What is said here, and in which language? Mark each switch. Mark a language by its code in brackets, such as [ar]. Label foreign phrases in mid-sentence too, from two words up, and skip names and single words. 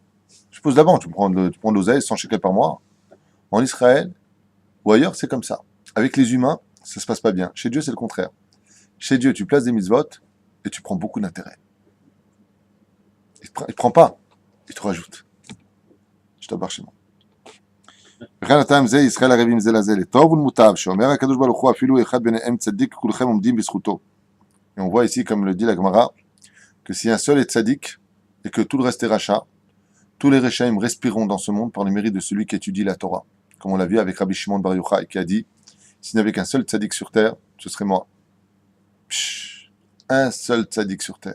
[fr] Je pose la banque, tu prends de l'oseille, 100 shekels par mois. En Israël ou ailleurs, c'est comme ça. Avec les humains, ça se passe pas bien. Chez Dieu, c'est le contraire. Chez Dieu, tu places des mitzvot et tu prends beaucoup d'intérêt. Il te prend pas, il te rajoute. Je te barre chez moi. [he] וכן הטעם זה, ישראל ערבים זה לזה לטוב ולמוטב, שאומר הקדוש ברוך הוא אפילו אחד ביניהם צדיק, כולכם עומדים בזכותו. [fr] Et on voit ici, comme le dit la Gemara, que si un seul est tzaddik et que tout le reste est rachat, tous les rechaim respireront dans ce monde par le mérite de celui qui étudie la Torah. Comme on l'a vu avec Rabbi Shimon Bar Yochai, qui a dit, s'il n'y avait qu'un seul tzaddik sur terre, ce serait moi. Psh, un seul tzaddik sur terre.